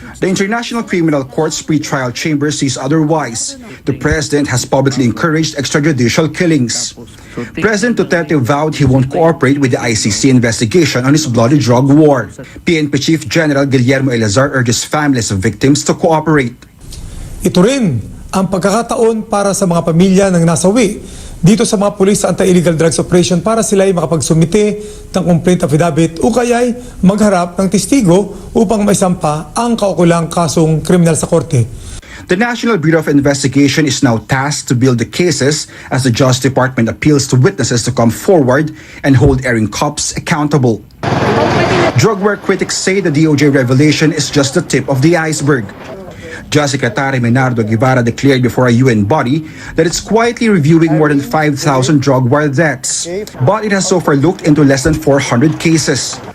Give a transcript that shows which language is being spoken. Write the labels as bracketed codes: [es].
[en] The International Criminal Court's pre-trial chamber sees otherwise. The president has publicly encouraged extrajudicial killings. President Duterte vowed he won't cooperate with the ICC investigation on his bloody drug war. PNP Chief General Guillermo Eleazar urges families of victims to cooperate. [tl] Ito rin ang pagkakataon para sa mga pamilya ng nasawi dito sa mga pulis sa anti-illegal drugs operation para sila ay makapagsumite ng complaint affidavit o kaya'y magharap ng testigo upang maisampa ang kaukulang kasong kriminal sa korte. [en] The National Bureau of Investigation is now tasked to build the cases as the Justice Department appeals to witnesses to come forward and hold erring cops accountable. Drug war critics say the DOJ revelation is just the tip of the iceberg. Justice Secretary Menardo Guevara declared before a UN body that it's quietly reviewing more than 5,000 drug war deaths, but it has so far looked into less than 400 cases.